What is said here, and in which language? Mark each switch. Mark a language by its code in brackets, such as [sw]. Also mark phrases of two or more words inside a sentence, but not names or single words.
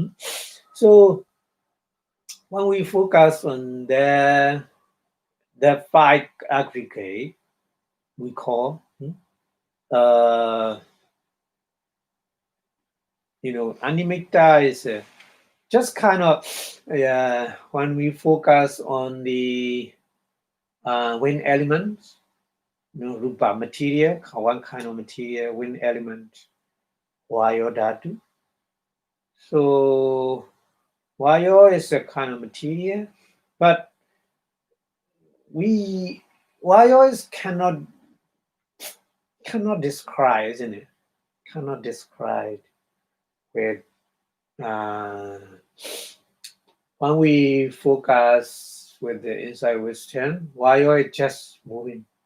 [en] So when we focus on the 5 aggregate, we call animitta is just kind of when we focus on the wind elements, rupa material, one kind of material, wind element, [pi] vayo dhatu. [en] So vayo is a kind of material, but vayo is cannot describe, isn't it? Cannot describe with when we focus with the inside wisdom, vayo is just moving.